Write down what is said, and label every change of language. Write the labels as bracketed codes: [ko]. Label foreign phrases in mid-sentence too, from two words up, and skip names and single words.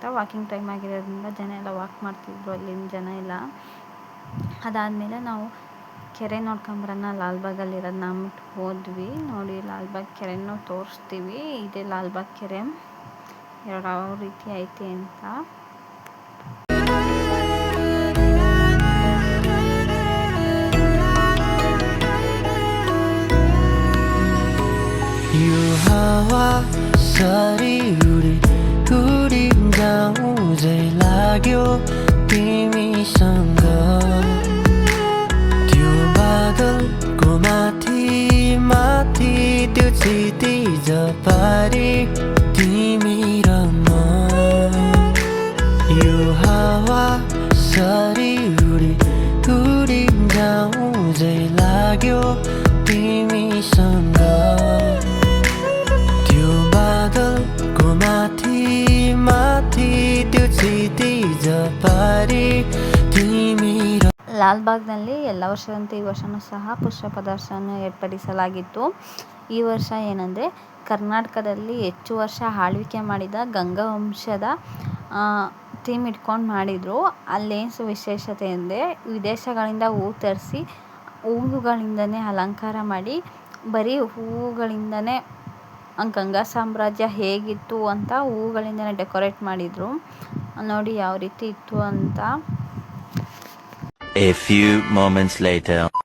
[kn] ವಾಕಿಂಗ್ ಟೈಮ್ ಆಗಿರೋದ್ರಿಂದ ಜನ ಎಲ್ಲ ವಾಕ್ ಮಾಡ್ತಿದ್ರು, ಅಲ್ಲಿನ ಜನ ಎಲ್ಲ. ಅದಾದಮೇಲೆ ನಾವು ಕೆರೆ ನೋಡ್ಕೊಂಬರೋಣ ಲಾಲ್ಬಾಗಲ್ಲಿರೋದು ಅಂದ್ಬಿಟ್ಟು ಹೋದ್ವಿ. ನೋಡಿ ಲಾಲ್ಬಾಗ್ ಕೆರೆನೂ ತೋರಿಸ್ತೀವಿ. ಇದೇ ಲಾಲ್ಬಾಗ್ ಕೆರೆ, ಯಾವ ರೀತಿ ಐತೆ ಅಂತ. [ne] सरी उडिन जाऊँ जै लाग्यो तिमीसँग। त्यो बादलको माथि माथि त्यो क्षितिज पारी तिमी र म। यो हावा सरी उडिन जाऊँ जै लाग्यो तिमीसँग। [kn] ಲಾಲ್ಬಾಗ್ನಲ್ಲಿ ಎಲ್ಲ ವರ್ಷದಂತೆ ಈ ವರ್ಷವೂ ಸಹ ಪುಷ್ಪ ಪ್ರದರ್ಶನ ಏರ್ಪಡಿಸಲಾಗಿತ್ತು. ಈ ವರ್ಷ ಏನಂದರೆ ಕರ್ನಾಟಕದಲ್ಲಿ ಹೆಚ್ಚು ವರ್ಷ ಆಳ್ವಿಕೆ ಮಾಡಿದ ಗಂಗಾ ವಂಶದ ಥೀಮ್ ಇಟ್ಕೊಂಡು ಮಾಡಿದರು. ಅಲ್ಲೇನು ವಿಶೇಷತೆ ಅಂದರೆ ವಿದೇಶಗಳಿಂದ ಹೂವು ತರಿಸಿ ಹೂವುಗಳಿಂದನೇ ಅಲಂಕಾರ ಮಾಡಿ, ಬರೀ ಹೂವುಗಳಿಂದನೇ ಗಂಗಾ ಸಾಮ್ರಾಜ್ಯ ಹೇಗಿತ್ತು ಅಂತ ಹೂವುಗಳಿಂದನೇ ಡೆಕೋರೇಟ್ ಮಾಡಿದರು. ನೋಡಿ ಯಾವ ರೀತಿ ಇತ್ತು ಅಂತ. [en] A few moments later.